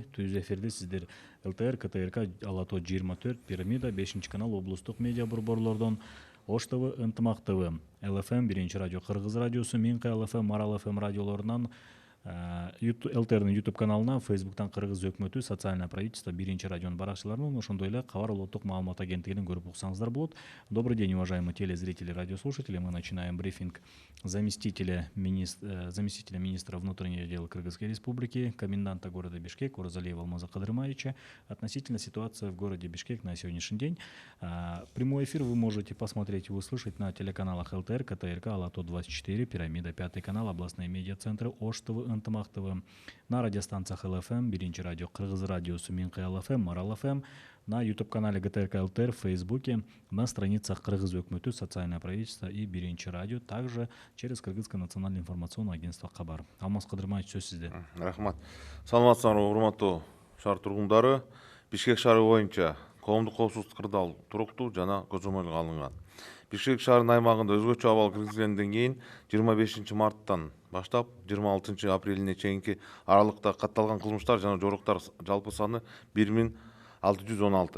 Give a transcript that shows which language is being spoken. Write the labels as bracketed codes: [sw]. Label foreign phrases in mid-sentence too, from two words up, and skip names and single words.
[ky] Түз эфирде сиздер ЛТР, КТРК, Ала тоо 24, Пирамида, 5 канал, облустук медиа борборлордон, Ош ТВ, Ынтымак ТВ, ЛФМ, Биринчи радио Кыргыз радиосу, Минка ЛФМ, Марал ФМ радиолорунан, ЛТРнын YouTube каналына, Facebooктан Кыргыз өкмөтү, социальное правительство, Биринчи радионун баракчаларынан, ошондой эле Кабар улуттук маалымат агенттигинен көрүп уксаңыздар болот. [ru] Добрый день, уважаемые телезрители, радиослушатели. Мы начинаем брифинг заместителя министра внутренних дел Кыргызской Республики, коменданта города Бишкек Орозалиева Алмаза Кыдырмаевича относительно ситуации в городе Бишкек на сегодняшний день. Прямой эфир вы можете посмотреть и услышать на телеканалах ЛТР, КТРК, Ала тоо 24, Пирамида, 5 канал, областные медиа-центры, Ош ТВ, Ынтымак ТВ, на радиостанциях ЛФМ, Биринчи радио Кыргыз радиосу, Минка ЛФМ, Марал ФМ, на YouTube-канале ГТРК ЛТР, в Фейсбуке, на страницах Кыргыз өкмөтү, социальное правительство и Биринчи радио, также через Кыргызское национальное информационное агентство Кабар. [ky] Алмаз Кыдырмаевич, сөз сизде. Рахмат. Саламатсыздарбы, урматтуу шаар тургундары. Бишкек шаары боюнча коомдук коопсуздук кырдаал туруктуу жана көзөмөлгө алынган. Бишкек шаарынын аймагында өзгөчө абал киргизилгенден кийин 25 марттан баштап 26 апрелине чейинки аралыкта катталган кылмыштар жана жоруктар жалпы саны 1616.